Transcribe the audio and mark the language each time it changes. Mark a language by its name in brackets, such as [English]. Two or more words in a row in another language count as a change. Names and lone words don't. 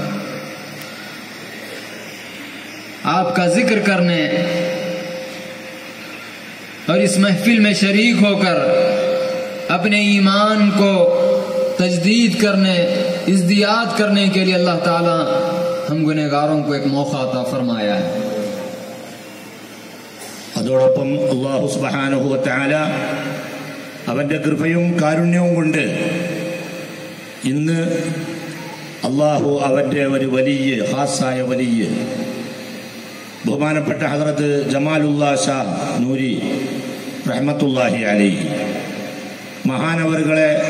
[Urdu] آپ کا ذکر کرنے اور اس محفل میں شریک ہو کر اپنے ایمان کو تجدید کرنے، ازدیاد کرنے کے لیے اللہ تعالی ہم گنہگاروں کو ایک موقع عطا فرمایا ہے. [Malayalam] അതോടൊപ്പം [Arabic] الله سبحانه وتعالى [Malayalam] അവൻ്റെ കൃപയും കാരുണ്യവും കൊണ്ട് ഇന്ന് അല്ലാഹു അവൻ്റെ ഒരു വലിയ ഖാസായ വലിയ ബഹുമാനപ്പെട്ട ഹദ്റത്ത് ജമാലുല്ലാ ഷാഹ് നൂരി [Arabic] رحمة الله عليه [Malayalam] മഹാനവറുകളെ